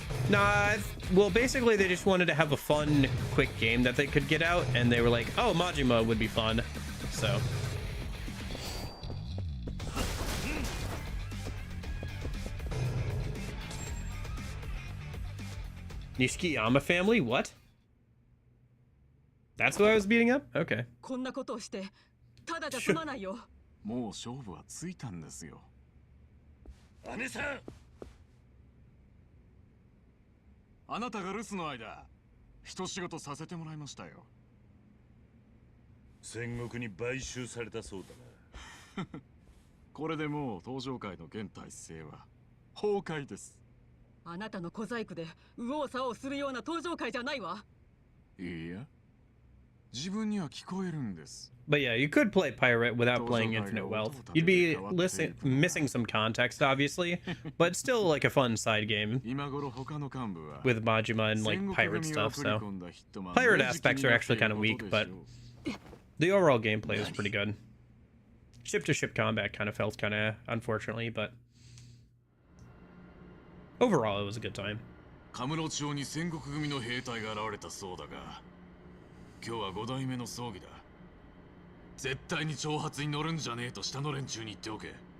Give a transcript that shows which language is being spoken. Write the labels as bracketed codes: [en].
[en] Nah, well, basically they just wanted to have a fun, quick game that they could get out, and they were like, oh, Majima would be fun, so... Nishikiyama family? What? That's who I was beating up? Okay. [ja] こんなことをしてただじゃ済まないよ。もう勝負はついたんですよ。姉さん。あなたが留守の間、一仕事させてもらいましたよ。戦国に買収されたそうだな。これでもう登場界の現体制は崩壊です。あなたの小細工で右往左往するような登場界じゃないわ。いや、自分には聞こえるんです。 [en] But yeah, you could play Pirate without playing Infinite Wealth. You'd be missing some context, obviously, but it's still like a fun side game with Majima and like pirate stuff. So pirate aspects are actually kind of weak, but the overall gameplay was pretty good. Ship-to-ship combat kind of felt kind of unfortunately, but overall it was a good time. [ja] カムロ町に戦国組の兵隊が現れたそうだが、今日は5代目の葬儀だ。絶対に挑発に乗るんじゃねえと下の連中に言っておけ。